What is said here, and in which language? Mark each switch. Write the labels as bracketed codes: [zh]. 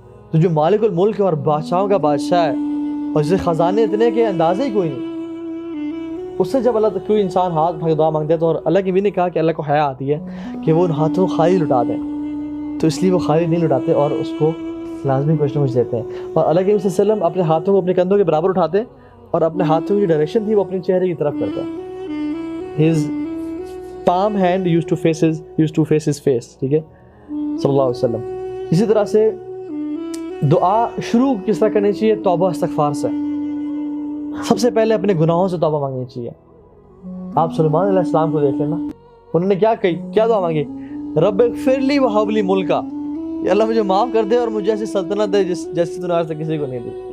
[ur] تو جو مالک الملک ہے اور بادشاہوں کا بادشاہ ہے اور جسے خزانے اتنے کہ اندازے ہی کوئی نہیں، اس سے جب اللہ کوئی انسان ہاتھ اٹھا کے دعا مانگتا ہے تو اور اللہ کی بھی نے کہا کہ اللہ کو حیا آتی ہے کہ وہ ان ہاتھوں کو خالی لٹا دیں، تو اس لیے وہ خالی نہیں لٹاتے اور اس کو لازمی کچھ نہ کچھ دیتے ہیں. اور اللہ کے نبی صلی اللہ علیہ وسلم اپنے ہاتھوں کو اپنے کندھوں کے برابر اٹھاتے اور اپنے ہاتھوں کی ڈائریکشن تھی وہ اپنے چہرے کی طرف کرتے. [en] His palm hand used to face his face. [ur] ٹھیک ہے، صلی اللہ علیہ وسلم. اسی طرح سے دعا شروع کس طرح کرنی چاہیے؟ توبہ استغفار سے. سب سے پہلے اپنے گناہوں سے توبہ مانگنی چاہیے. آپ سلیمان علیہ السلام کو دیکھ لینا، انہوں نے کیا دعا مانگی؟ [ar] رب اغفر لی وہب لی ملکا، [ur] کہ اللہ مجھے معاف کر دے اور مجھے ایسی سلطنت دے جیسی تو نے آج تک کسی کو نہیں دی.